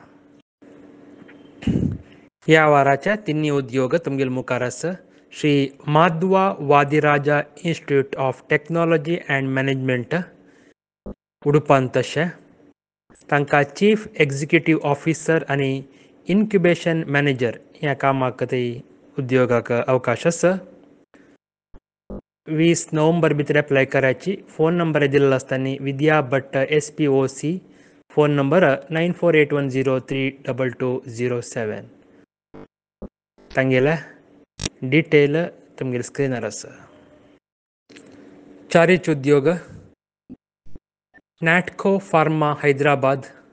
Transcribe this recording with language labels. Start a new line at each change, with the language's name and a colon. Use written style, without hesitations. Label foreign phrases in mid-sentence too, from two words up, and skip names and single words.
Konkani: ह्या वाराच्या 3 उद्योग तुमगेल मुखार आसा श्री माधवा वादिराजा इन्स्टिट्यूट ऑफ टेक्नॉलॉजी अँड मॅनेजमेंट उडुपांत तशें तांकां
English: Chief Executive Officer
Konkani: आनी
English: Incubation Manager
Konkani: ह्या कामाक उद्योगाक अवकाश आसा 20 नोव्हेंबर भितर एप्लाय करायची.
English: phone number
Marathi: दिलेला असताना विद्या भट्ट SPOC.
English: phone number 9481032207.
Konkani: तांगेला डिटेल तुमगे स्क्रीनर आसा. चारीच उद्योग नॅटको फार्मा हैदराबाद.